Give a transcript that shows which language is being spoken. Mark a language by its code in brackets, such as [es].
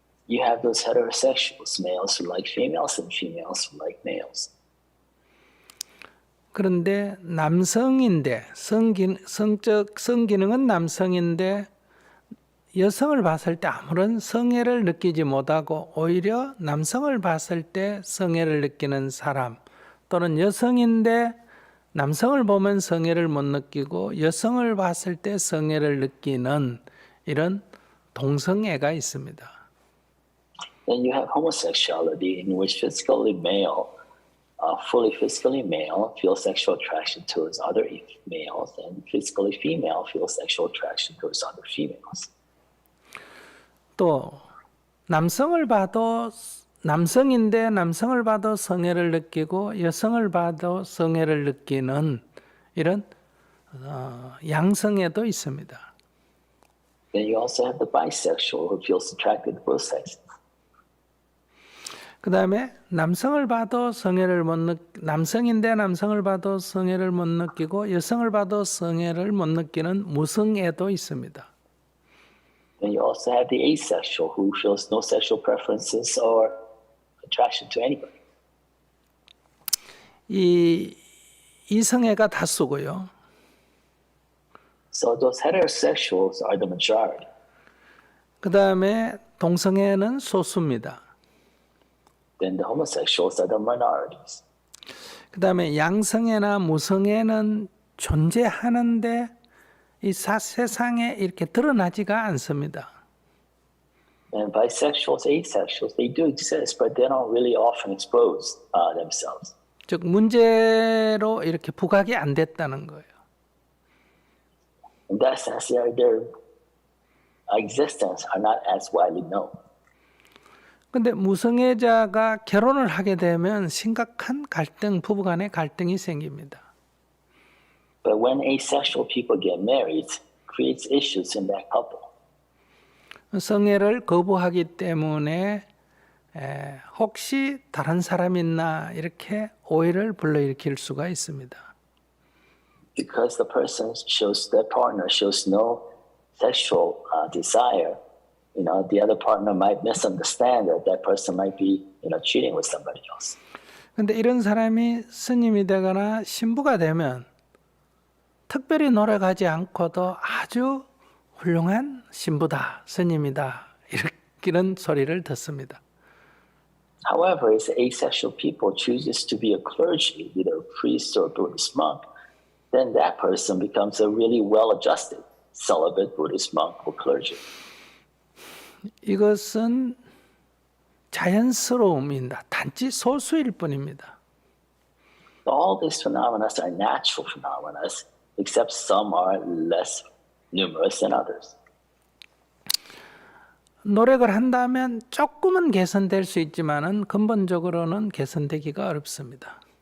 [en] You have those heterosexuals, males who like females and females who like males. [ko] 그런데 남성인데 성기능은 남성인데 여성을 봤을 때 아무런 성애를 느끼지 못하고 오히려 남성을 봤을 때 성애를 느끼는 사람 또는 여성인데 남성을 보면 성애를 못 느끼고 여성을 봤을 때 성애를 느끼는 이런 동성애가 있습니다. [en] Then you have homosexuality in which physically male, fully physically male feels sexual attraction towards other males and physically female feels sexual attraction towards other females. [ko] 또 남성을 봐도 남성인데 남성을 봐도 성애를 느끼고 여성을 봐도 성애를 느끼는 이런 양성애도 있습니다. [en] Then you also have the bisexual who feels attracted to both sexes. [ko] 그 다음에 남성을 봐도 성애를 남성인데 남성을 봐도 성애를 못 느끼고 여성을 봐도 성애를 못 느끼는 무성애도 있습니다. [en] And you also have the asexual who feels no sexual preferences or attraction to anybody. [ko] 이 이성애가 다수고요. [en] So those heterosexuals are the majority. [ko] 그 다음에 동성애는 소수입니다. [en] Then the homosexuals are the minorities. [ko] 그 다음에 양성애나 무성애는 존재하는데 이 세상에 이렇게 드러나지가 않습니다. [en] And bisexuals, asexuals, they do exist, but they don't really often expose themselves. [ko] 즉 문제로 이렇게 부각이 안 됐다는 거예요. [en] In that sense, their existence are not as widely known. [ko] 근데 무성애자가 결혼을 하게 되면 심각한 갈등, 부부간의 갈등이 생깁니다. [en] But when asexual people get married, it creates issues in that couple. [ko] 성애를 거부하기 때문에 혹시 다른 사람 있나 이렇게 오해를 불러일으킬 수가 있습니다. [en] Because the person shows, their partner shows no sexual desire, the other partner might misunderstand that that person might be, cheating with somebody else. [ko] 근데 이런 사람이 스님이 되거나 신부가 되면 특별히 노력하지 않고도 아주 훌륭한 신부다, 스님이다 이런 소리를 듣습니다. [en] However, if asexual people chooses to be a clergy, either a priest or a Buddhist monk, then that person becomes a really well-adjusted celibate Buddhist monk or clergy. [ko] 이것은 자연스러움입니다. 단지 소수일 뿐입니다. [en] All these phenomena are natural phenomena, except some are less numerous than others. [ko] 노력을 한다면 조금은 개선될 수 있지만은 근본적으로는 개선되기가 어렵습니다.